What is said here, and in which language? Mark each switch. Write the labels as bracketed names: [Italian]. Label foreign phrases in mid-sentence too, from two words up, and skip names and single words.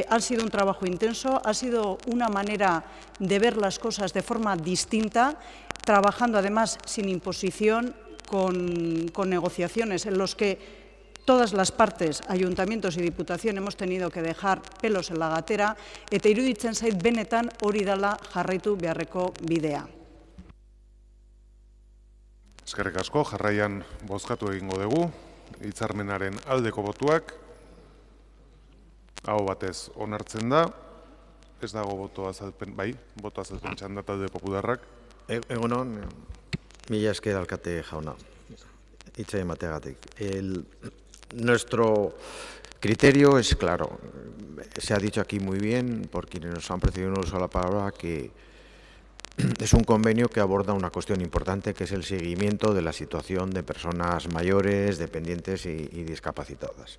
[Spanish] Ha sido un trabajo intenso, ha sido una manera de ver las cosas de forma distinta, trabajando además sin imposición, con negociaciones en los que todas las partes, ayuntamientos y diputación, hemos tenido que dejar pelos en la gatera, [Basque] eta iruditzen zait benetan hori dela jarraitu beharreko bidea. Eskerrik asko, jarraian bozkatu egingo dugu, hitzarmenaren aldeko botuak, aho batez onartzen da, ez dago boto azalpen, bai, boto azalpen txanda talde popularrak. Egunon, mila esker alkate jauna, hitza emateagatik. [Spanish] Nuestro criterio es claro. Se ha dicho aquí muy bien, por quienes nos han precedido en el uso de la palabra, que es un convenio que aborda una cuestión importante, que es el seguimiento de la situación de personas mayores, dependientes y discapacitadas.